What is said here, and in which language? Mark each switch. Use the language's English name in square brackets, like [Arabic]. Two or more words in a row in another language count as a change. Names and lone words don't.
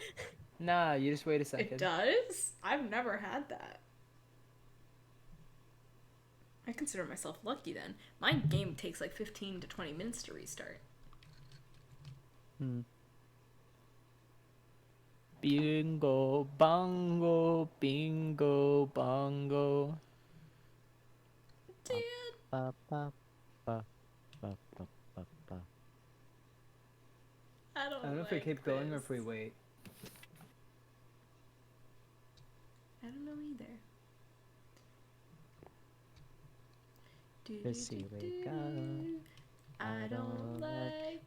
[English] Nah, you just wait a second. It does? I've never had that. I consider myself lucky then. My game takes like 15 to 20 minutes to restart. Hmm. Bingo, bongo, bingo, bongo. Dad. Ba, ba, ba, ba, ba, ba, ba. I don't I don't know if we like keep going or if we this. wait. I don't know either. Just see where it goes. I don't like